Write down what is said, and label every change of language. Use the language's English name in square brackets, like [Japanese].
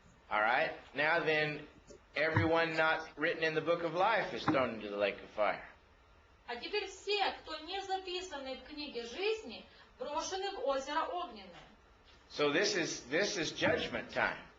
[English] All right, now then, everyone not written in the book of life is thrown into the lake of fire. [Russian] А теперь все, кто не записаны в книге жизни, брошены в озеро огненное. [English] So this is judgment time.